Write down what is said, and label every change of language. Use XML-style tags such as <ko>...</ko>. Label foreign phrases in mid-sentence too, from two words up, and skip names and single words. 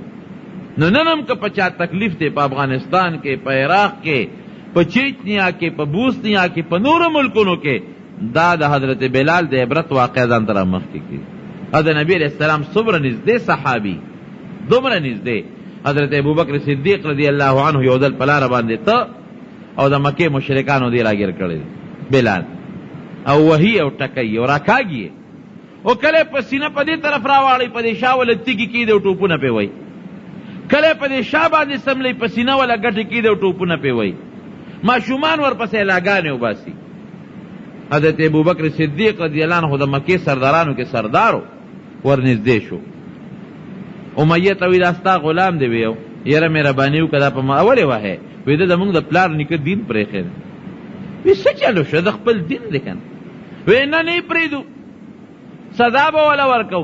<ps>نو نن هم که په چا تکلیف دی په افغانستان کې، په عراق کې، په چیچنیا کې، په بوسنیا کې، په نورو ملکونو کې، دا د حضرت بلال د عبرت واقع ځان ته رامخکې کړي. او د نبی</ps> <ar>علیہ السلام</ar> <ps>څومره نږدې صحابي، دومره نږدې حضرت ابوبکر صدیق</ps> <ar>رضی اللہ عنہ</ar> <ps>یو ځل په لاره باندې ته او د مکې مشرکانو دی راګیر کړی بلال، او وحی او ټکی او راکاږي، او کله په سینه په دې طرف راواړی، په دې شا ولا تیږي کېدی او ټوپونه پې وی، کله په دې شا باندې سملی، په سینه ولا ګټې کېدی او ټوپونه پې وی، ماشومان ورپسې لاګانې وباسي. حضرت ابوبکر صدیق</ps> <ar>رضی اللہ عنہ</ar> <ps>د مکې سردارانو کې سردارو ورنږدې شو. امیه ته وی دا ستا غلام دی ویو، یاره مهرباني وکړه دا په ما ولې وهې؟ وی ده زمونږ د پلار نیکه دین پرېښی دی. وی څه چلو شو؟ د خپل دین دی که نه؟ وی نه نه یې پرېږدو، سزا به وله ورکو.</ps>